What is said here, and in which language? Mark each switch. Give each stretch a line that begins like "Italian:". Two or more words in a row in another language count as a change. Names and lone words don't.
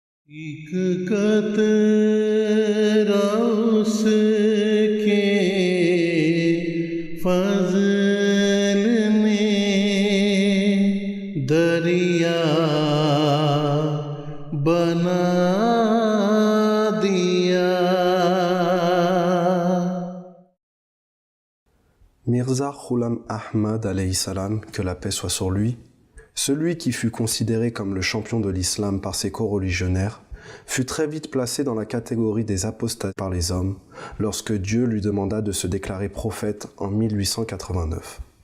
Hindi: एक कतरा उसके फज़ल ने दरिया बना दिया।
French: Mirza Ghulam Ahmad
Arabic: عليه السلام,
French: que la paix soit sur lui, celui qui fut considéré comme le champion de l'islam par ses coreligionnaires, fut très vite placé dans la catégorie des apostats par les hommes lorsque Dieu lui demanda de se déclarer prophète en 1889.